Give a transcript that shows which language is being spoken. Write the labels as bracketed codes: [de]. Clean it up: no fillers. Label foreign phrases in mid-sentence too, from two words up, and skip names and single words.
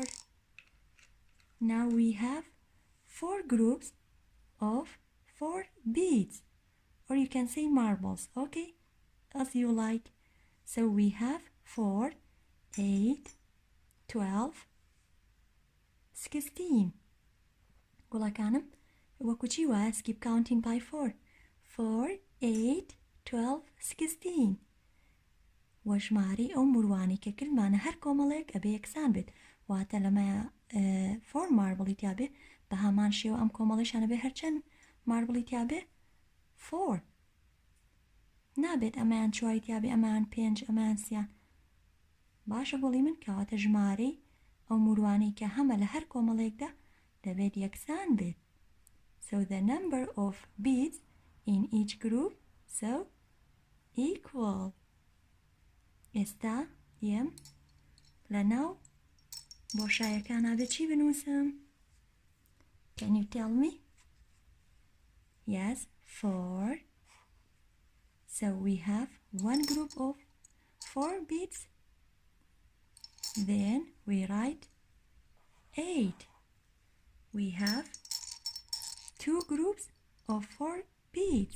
[en] Now we have 4 groups of 4 beads, or you can say marbles, okay, as you like. So we have 4, 8, 12, 16. [ckb] گوڵەکانم وەکوچی وایە [en] skip counting by 4. [ckb] 4, 8, 12, 16. و ژماری ئەو موروانی کە کردمانە هەر کۆمەڵێک ئەبێ یەکسان بێت، واتە لەمە 4 ماربڵی تیابێ بە هەمان شێوە ئەم کۆمەڵیشانە بێ هەرچەند ماربڵی تیابێ 4. نابێت ئەمەیان 4 تیابێ ئەمان 5 ئەمان 3. باشە بڵی من کەواتە ژمارەی ئەو مروانەی کە هەمە لە هەر کۆمەڵێکدا دەبێت یەکسان بێت. [en] So the number of beads in each group so equal. [ckb] ئێستا دێم لەناو بۆشایەکانە بێت چی بنووسم؟ [en] Can you tell me? Yes, 4. So we have one group of 4 beads. Then we write 8. We have 2 groups of 4 beads.